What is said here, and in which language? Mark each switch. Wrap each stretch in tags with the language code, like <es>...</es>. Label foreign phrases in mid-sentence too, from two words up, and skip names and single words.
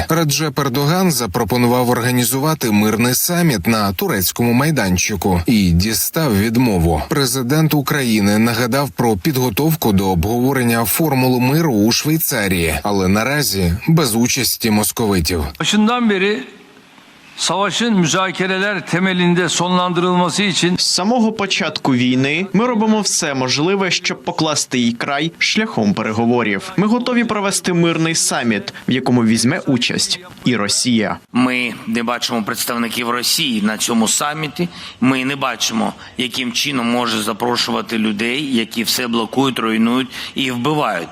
<uk>Раджеп Ердоган запропонував організувати мирний саміт на турецькому майданчику і дістав відмову. Президент України нагадав про підготовку до обговорення формули миру у Швейцарії, але наразі без участі московитів.</uk> <tr>Başından beri savaşın müzakereler temelinde sonlandırılması için</tr> <uk>З самого початку війни ми робимо все можливе, щоб покласти їй край шляхом переговорів. Ми готові провести мирний саміт, в якому візьме участь і Росія. Ми не бачимо представників Росії на цьому саміті. Ми не бачимо, яким чином може запрошувати людей, які все блокують, руйнують і вбивають.</uk>